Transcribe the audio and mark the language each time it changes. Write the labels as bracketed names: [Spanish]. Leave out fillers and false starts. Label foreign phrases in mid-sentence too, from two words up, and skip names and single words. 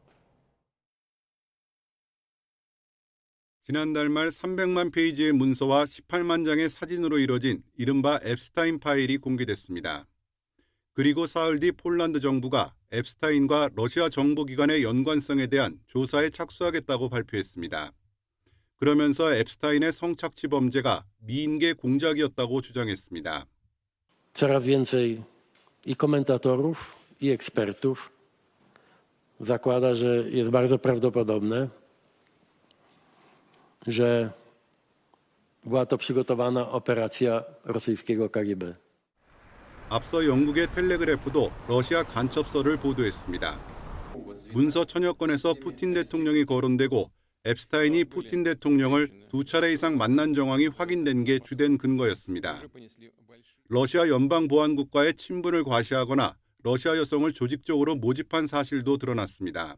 [Korean] 지난달 말 300만 페이지의 문서와 18만 장의 사진으로 이뤄진 이른바 앱스타인 파일이 공개됐습니다. 그리고 사흘 뒤 폴란드 정부가 앱스타인과 러시아 정보기관의 연관성에 대한 조사에 착수하겠다고 발표했습니다. 그러면서 앱스타인의 성착취 범죄가 미인계 공작이었다고 주장했습니다. [Polish] Coraz więcej i komentatorów, i ekspertów zakłada, że jest bardzo prawdopodobne, że była to przygotowana operacja rosyjskiego KGB. [Korean] 앞서 영국의 텔레그래프도 러시아 간첩서를 보도했습니다. 문서 천여 건에서 푸틴 대통령이 거론되고 앱스타인이 푸틴 대통령을 2차례 이상 만난 정황이 확인된 게 주된 근거였습니다. 러시아 연방보안국과의 친분을 과시하거나 러시아 여성을 조직적으로 모집한 사실도 드러났습니다.